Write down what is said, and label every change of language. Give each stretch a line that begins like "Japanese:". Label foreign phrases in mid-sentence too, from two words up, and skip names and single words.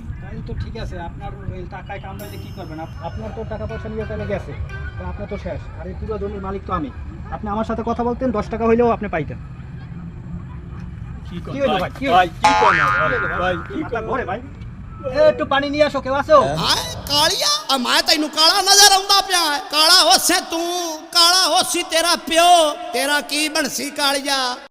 Bangla: তাহলে তো ঠিক আছে, আপনার এই টাকায় কামড়াইলে কি করবেন? আপনার তো টাকা পয়সা নিয়ে তাহলে গেছে, তো আপনার তো শেষ। আর এই পুরো জমির মালিক তো আমি। আপনি আমার সাথে কথা বলতেন, 10 টাকা হইলেও আপনি পাইতেন। কি হইলো ভাই? কি হইলো? ভাই কি করেন ভাই? কি মাথা করেন? ঘোরে ভাই। একটু পানি নিয়ে আসো, কেউ আছো?
Punjabi: ਆਏ ਕਾਲੀਆ ਆ ਮੈਂ ਤੈਨੂੰ ਕਾਲਾ ਨਜ਼ਰ ਆਉਂਦਾ ਪਿਆ ਹੈ। ਕਾਲਾ ਹੋਸੇ ਤੂੰ ਕਾਲਾ ਹੋਸੀ ਤੇਰਾ ਪਿਓ ਤੇਰਾ ਕੀ ਬਣਸੀ ਕਾਲੀਆ।